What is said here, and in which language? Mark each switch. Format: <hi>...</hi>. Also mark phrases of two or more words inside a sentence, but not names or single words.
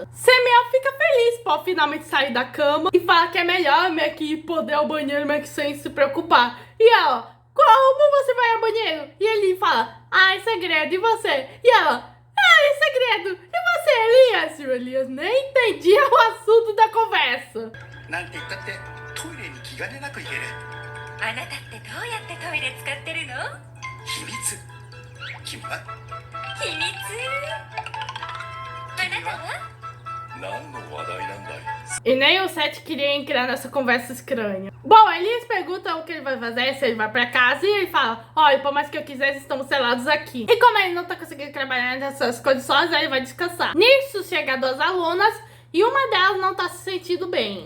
<pt>Simeon fica feliz por finalmente sair da cama e fala que é melhor meio que poder ir ao banheiro meio que sem se preocupar. E ela, como você vai ao banheiro? E ele fala, é segredo, e você? E ela, é segredo, e você, Elias? E o Elias nem entendia o assunto da conversa.</pt> <ja>なんて言ったってトイレに気兼ねなく行ける。あなたってどうやってトイレ使ってるの？秘密。君は秘密？あなたは？何の話題なんだい。</ja> <pt>E nem o Seth queria entrar nessa conversa estranha. Bom, Elias pergunta o que ele vai fazer, se ele vai pra casa, e ele fala, olha, por mais que eu quisesse, estamos selados aqui. E como ele não tá conseguindo trabalhar nessas condições, ele vai descansar. Nisso, chegam duas alunas, e uma delas não tá se sentindo bem.</pt>